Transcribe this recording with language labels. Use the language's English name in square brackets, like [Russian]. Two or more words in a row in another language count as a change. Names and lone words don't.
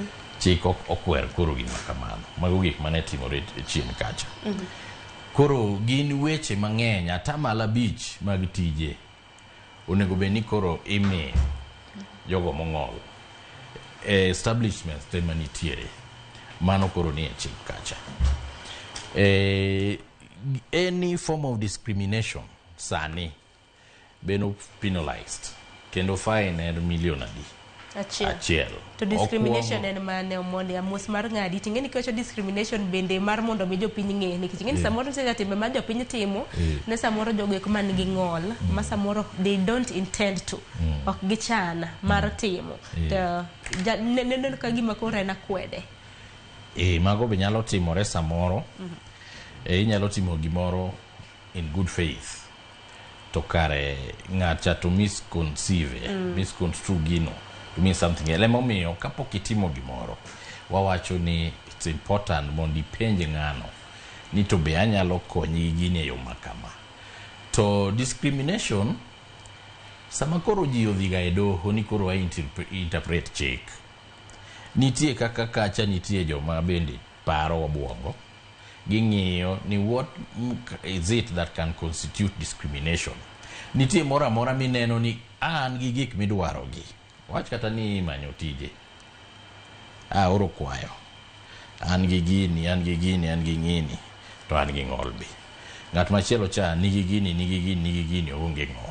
[Luo (Kenya and Tanzania)] Chik okwer koro gima kamano. Mago gik mane timore chien kacha. Koro gin weche mang'eny, atamalo 5 mag tije onego bed ni koro imi jogo Mong'ol. Establishments te manitiere. Mano koro ni e chik kacha. [English] Any form of discrimination [Luo (Kenya and Tanzania)] sani beno [English] penalized. [Luo (Kenya and Tanzania)] Kendo fine en million adi. Achiel. To discrimination en mane omondi amos mar ng'adi. Tingeni kiwacho discrimination bende mar mondo mi jopiny ng'e. Nikech ingeni samoro nitiere timbe ma jopiny timo ne samoro jogo eko man gi ng'ol ma samoro [English] they don't intend to. [Luo (Kenya and Tanzania)] Ok gichana mar timo. To neno ka gima koro en akwede. Mago be nyalo timore samoro. Inyalo timo gimoro [English] in good faith. [Luo (Kenya and Tanzania)] To kare ng'acha [English] to misconceive, misconstrue [Luo (Kenya and Tanzania)] gino. [English] To mean something else. [Luo (Kenya and Tanzania)] Emomiyo kapok itimo gimoro, wawacho ni [English] it's important [Luo (Kenya and Tanzania)] mondo ipenj ng'ano ni to be anyalo konyi gini e yo makama. To discrimination sama koro ji odhiga e doho ni koro interpret chik. Nitie kaka kacha nitie joma bende paro obwongo. Ging'iyo ni [English] what is it that can constitute discrimination. [Luo (Kenya and Tanzania)] nitie moro amora mineno ni an gi gik midwarogi, wach kata ni manyo tije, oro kwayo, an gi gini, an gi gini, an gi gini, to an gi ng'ol be. Ng'at machielo cha nigi gini, nigi gini, nigi gini, onge ng'ol.